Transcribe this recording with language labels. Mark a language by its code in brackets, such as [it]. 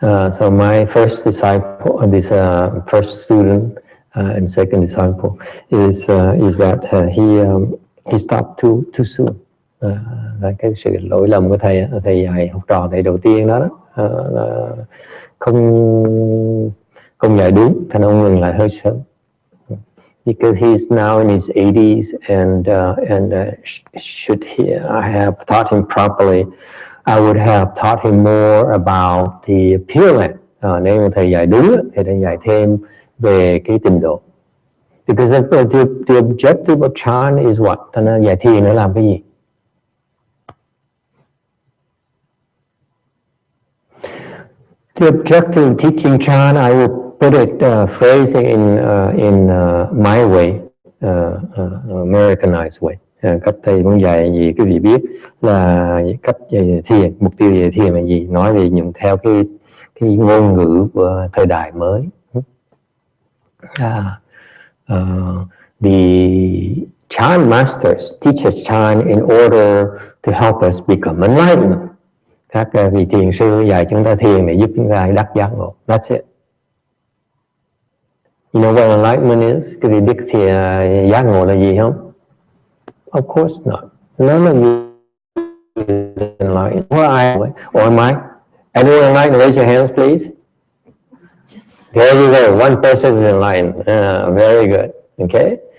[en] So my first disciple, this first student and second disciple is that he stopped too soon. [vi] Là cái sự lỗi lầm của thầy dạy học trò thầy đầu tiên đó, là không dạy đúng, thành ông ngừng lại hơi sớm. [en] Because he's now in his 80s and should I have taught him properly, I would have taught him more about the Pure Land. [vi] Nếu mà thầy dạy đúng thì thầy dạy thêm về cái trình độ. [en] Because the objective of Chan is what? [vi] Thành ra dạy thiền nó làm cái gì? [en] The objective of teaching Chan, I will put it phrasing in my way, Americanized way. [vi] Cách thầy muốn dạy gì quý vị biết là cách dạy thiền, mục tiêu dạy thiền là gì? Nói về dùng theo cái ngôn ngữ của thời đại mới. [en] The Chan masters teach us Chan in order to help us become enlightened. [vi] Các vị thiền sư dạy chúng ta thiền để giúp chúng ta đắc giác ngộ. [en] That's it. You know what enlightenment is? [vi] Cái vị biết thì giác ngộ là gì không? [en] Of course not. None of you is enlightened. Or am I? Anyone enlightened? Raise your hands, please. There you go. One person is enlightened. Very good. Okay.